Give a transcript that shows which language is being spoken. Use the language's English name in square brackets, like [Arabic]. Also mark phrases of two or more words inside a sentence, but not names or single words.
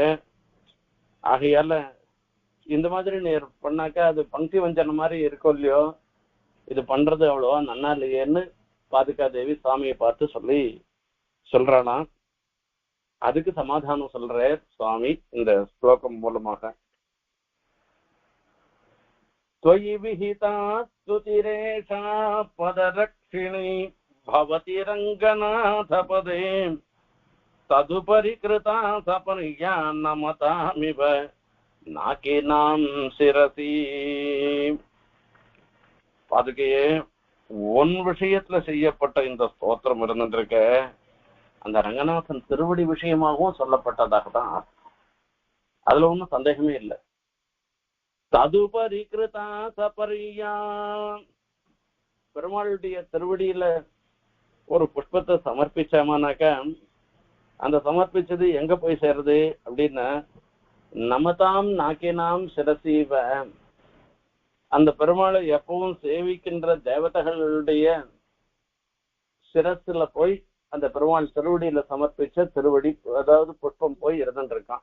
[Tamil] ஆகையால இந்த மாதிரி நீர் பண்ணாக்க அது பங்கி வஞ்சன மாதிரி இருக்கும் இல்லையோ, இது பண்றது அவ்வளவா நன்னா இல்லையேன்னு பாதுகாதேவி சுவாமியை பார்த்து சொல்றாளாம். அதுக்கு சமாதானம் சொல்ற சுவாமி இந்த ஸ்லோகம் மூலமாக. [Sanskrit] त्वयि विहिता स्तुतिरेषा पदरक्षिणी भवति रङ्गनाथपदे तदुपरि कृता सपर्या नमतामिव नाकिनां शिरसि. [Tamil] பாதுகையே, ஒன் விஷயத்துல செய்யப்பட்ட இந்த ஸ்தோத்திரம் இருந்துருக்க அந்த ரங்கநாதன் திருவடி விஷயமாகவும் சொல்லப்பட்டதாக தான். அதுல ஒன்றும் சந்தேகமே இல்லை. [Sanskrit] तदुपरि कृता सपर्या, [Tamil] பெருமாளுடைய திருவடியில ஒரு புஷ்பத்தை சமர்ப்பிச்சாமானாக்க அந்த சமர்ப்பிச்சது எங்க போய் சேருது அப்படின்னா, [Sanskrit] नमतां नाकिनां शिरसीव, [Tamil] அந்த பெருமாளை எப்பவும் சேவிக்கின்ற தேவதைகளுடைய சிரசுல போய் அந்த பெருமாள் திருவடியில சமர்ப்பிச்ச திருவடி, அதாவது புஷ்பம் போய் இருந்துருக்கான்.